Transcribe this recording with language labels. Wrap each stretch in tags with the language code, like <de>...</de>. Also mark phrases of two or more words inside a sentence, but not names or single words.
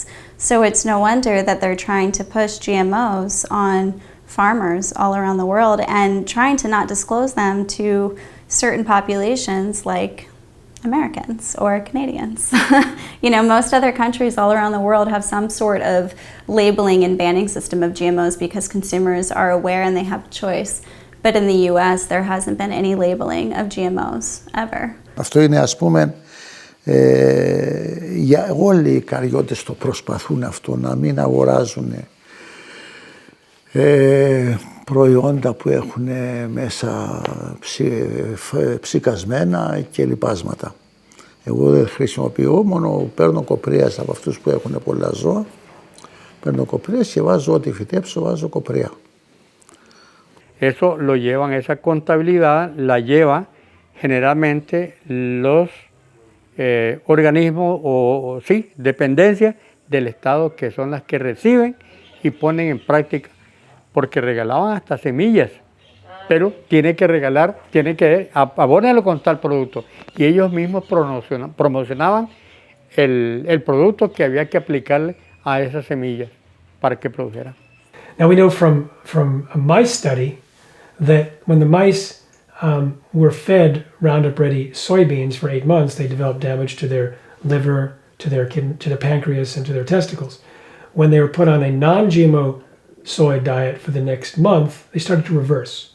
<en>So it's no wonder that they're trying to push GMOs on farmers all around the world and trying to not disclose them to certain populations like Americans or Canadians. You know, most other countries all around the world have some sort of labeling and banning system of GMOs because consumers are aware and they have a choice. But in the US, there hasn't been any labeling of GMOs ever.</en> <el>Αυτό είναι, ας πούμε, για όλοι οι καριώτες το προσπαθούν αυτό, να μην αγοράζουν προϊόντα που έχουν μέσα ψικασμένα και λιπάσματα. Εγώ δεν χρησιμοποιώ, μόνο παίρνω κοπρίας από αυτούς που έχουν πολλά ζώα. Παίρνω κοπρίας και βάζω ό,τι φυτέψω, βάζω κοπρία.</el> <es>Eso lo llevan, esa contabilidad la lleva generalmente los organismos o sí, dependencias del Estado que son las que reciben y ponen en práctica, porque regalaban hasta semillas, pero tiene que regalar, tiene que abónalo con tal producto, y ellos mismos promocionaban el producto que había que aplicarle a esas semillas para que produjeran.</es> <en>Now we know from a mice study that when the mice were fed Roundup Ready soybeans for 8 months, they developed damage to their liver, to their pancreas, and to their testicles. When they were put on a non-GMO soy diet for the next month, they started to reverse.</en>